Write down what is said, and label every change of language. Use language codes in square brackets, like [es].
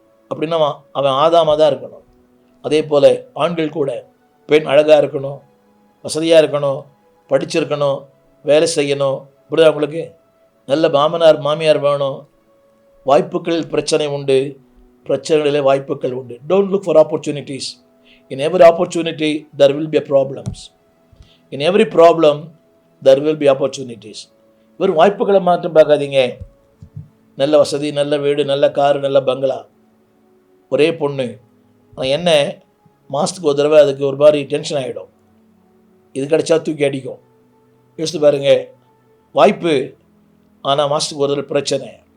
[ta] அப்படின்னா அவன் ஆதாமாக தான் இருக்கணும். அதே போல் ஆண்கள் கூட, பெண் அழகாக இருக்கணும், வசதியாக இருக்கணும், படிச்சிருக்கணும், வேலை செய்யணும், புரியுதா உங்களுக்கு, நல்ல மாமனார் மாமியார் வேணும். வாய்ப்புகளில் பிரச்சனை உண்டு, பிரச்சனைகளிலே வாய்ப்புகள் உண்டு. [en] Don't look for opportunities. In every opportunity there will be problems. In every problem there will be opportunities. [ta] வெறும் வாய்ப்புகளை மாற்றம் பார்க்காதீங்க. நல்ல வசதி, நல்ல வீடு, நல்ல காரு, நல்ல பங்களா, ஒரே பொண்ணு, என்ன மாதத்துக்கு ஒரு தடவை அதுக்கு ஒரு மாதிரி டென்ஷன் ஆகிடும். இது கிடைச்சா தூக்கி அடிக்கும். யோசித்து பாருங்க, வாய்ப்பு, ஆனால் மாதத்துக்கு ஒரு தடவை பிரச்சனை.